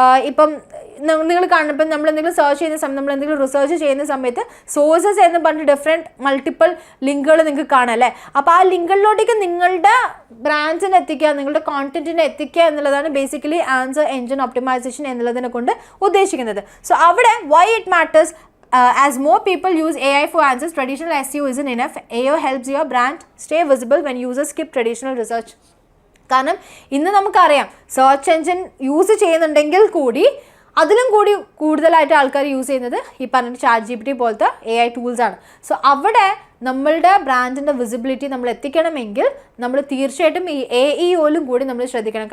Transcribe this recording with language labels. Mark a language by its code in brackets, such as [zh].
[ml] ഇപ്പം നിങ്ങൾ കാണുമ്പോൾ നമ്മൾ എന്തെങ്കിലും സെർച്ച് ചെയ്യുന്ന സമയത്ത്, നമ്മൾ എന്തെങ്കിലും റിസർച്ച് ചെയ്യുന്ന സമയത്ത് സോഴ്സസ് എന്ന് പറഞ്ഞിട്ട് ഡിഫറെൻറ്റ് മൾട്ടിപ്പിൾ ലിങ്കുകൾ നിങ്ങൾക്ക് കാണാം അല്ലേ. അപ്പോൾ ആ ലിങ്കുകളിലോട്ടേക്ക് നിങ്ങളുടെ ബ്രാൻഡിനെ എത്തിക്കുക, നിങ്ങളുടെ കോണ്ടന്റിനെ എത്തിക്കുക എന്നുള്ളതാണ് ബേസിക്കലി ആൻസർ എൻജിൻ ഒപ്റ്റിമൈസേഷൻ എന്നുള്ളതിനെ കൊണ്ട് ഉദ്ദേശിക്കുന്നത്. സോ അവിടെ [en] why it matters, as more people use AI for answers, traditional SEO isn't enough. AEO helps your brand stay visible when users skip traditional research. [ml] കാരണം ഇന്ന് നമുക്കറിയാം സെർച്ച് എൻജിൻ യൂസ് ചെയ്യുന്നുണ്ടെങ്കിൽ കൂടി അതിലും കൂടി കൂടുതലായിട്ട് ആൾക്കാർ യൂസ് ചെയ്യുന്നത് ഈ പറഞ്ഞ ChatGPT പോലത്തെ AI ടൂൾസാണ്. സോ അവിടെ നമ്മളുടെ ബ്രാൻഡിൻ്റെ വിസിബിലിറ്റി നമ്മൾ എത്തിക്കണമെങ്കിൽ നമ്മൾ തീർച്ചയായിട്ടും ഈ AEOയിലും കൂടി നമ്മൾ ശ്രദ്ധിക്കണം.